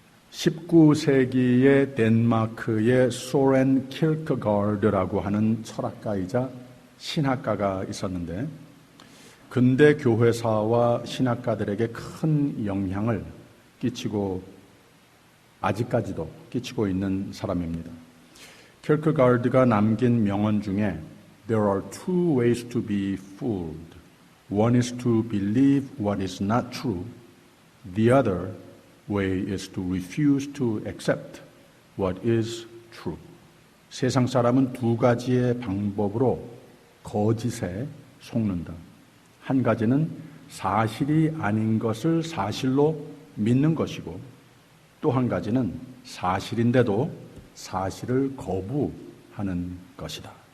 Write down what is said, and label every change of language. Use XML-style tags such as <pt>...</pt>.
<ko>19세기의 덴마크의 소렌 킬크가르드라고 하는 철학가이자 신학가가 있었는데 근대 교회사와 신학가들에게 큰 영향을 끼치고 아직까지도 끼치고 있는 사람입니다. 킬크가르드가 남긴 명언 중에</ko> <en>There are two ways to be fooled. One is to believe what is not true. The other way is to refuse to accept what is true.</en> <ko>세상 사람은 두 가지의 방법으로 거짓에 속는다. 한 가지는 사실이 아닌 것을 사실로 믿는 것이고 또 한 가지는 사실인데도 사실을 거부하는 것이다.</ko>